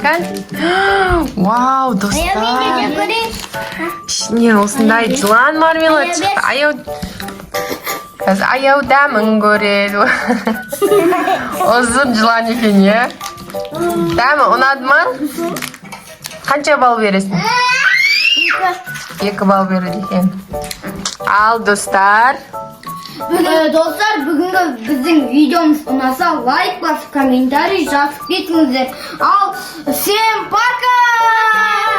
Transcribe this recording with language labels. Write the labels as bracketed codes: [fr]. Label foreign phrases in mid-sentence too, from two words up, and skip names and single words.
[kk] Кән? Вау, достар. Ішіне осындай жылан мармелад шықты. Аяу, қазір аяу дәмін көреді. Ұзын жылан екен, е? Дәмі ұнады ма? [uz] Qancha ball berasan? 2 ball beradi ekan. Al do'stlar. Dostlar bugungi bizning videomiz unasa like bosib kommentariy yozib ketingizlar. Al, [ru] всем пока!